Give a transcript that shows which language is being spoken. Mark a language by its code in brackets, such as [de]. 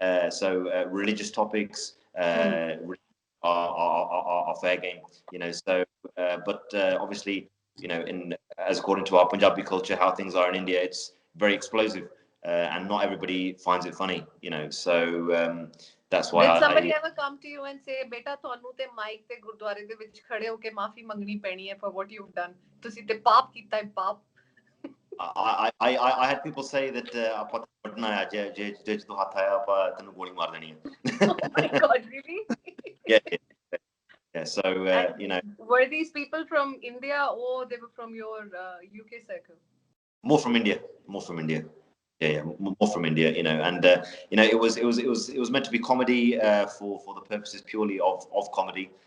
[en] So religious topics are fair game, So, but obviously, as according to our Punjabi culture, how things are in India, it's very explosive, and not everybody finds it funny, So. That's why. Did somebody ever come to you and say, [pa] "Beta, ਤੁਹਾਨੂੰ ਤੇ mic ਤੇ ਗੁਰਦੁਆਰੇ ਦੇ ਵਿੱਚ ਖੜੇ ਹੋ ਕੇ ਮਾਫੀ ਮੰਗਣੀ ਪੈਣੀ ਹੈ [en] for what you've done. [pa] ਤੁਸੀਂ ਤੇ ਪਾਪ ਕੀਤਾ ਹੈ ਪਾਪ." [en] I had people say that [pa] ਆਪਾਂ ਪੜਨਾ ਹੈ ਜੇ ਤੂੰ ਹੱਥ ਆਇਆ ਆਪਾਂ ਤੈਨੂੰ ਗੋਲੀ ਮਾਰ ਦੇਣੀ ਹੈ. [en] Oh my God, really? Yeah. So Were these people from India or they were from your UK circle? More from India. More from India. Yeah, more from India, and it was meant to be comedy for the purposes purely of comedy.